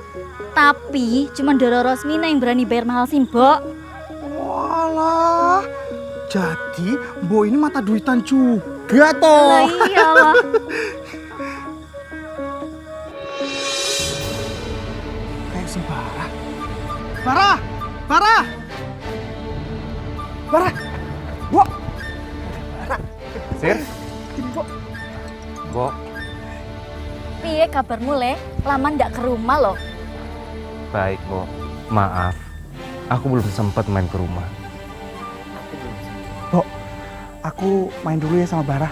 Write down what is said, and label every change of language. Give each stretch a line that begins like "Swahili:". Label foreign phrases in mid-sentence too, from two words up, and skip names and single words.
Indonesian: Tapi cuma Ndoro Rosmina yang berani bayar mahal sih, Mbok. Walah, jadi Mbok ini mata duitan juga toh. Lah iyalah. Kayak si Barah. Barah! Barah! Barah! Mbok! Barah! Sir, Ini Mbok. Mbok,
Javanese: Piye kabarmu, Le?
Indonesian: Lama ndak ke rumah loh. baik Mbok. Maaf, aku belum sempat main ke rumah. Mbok, aku main dulu ya sama Barah.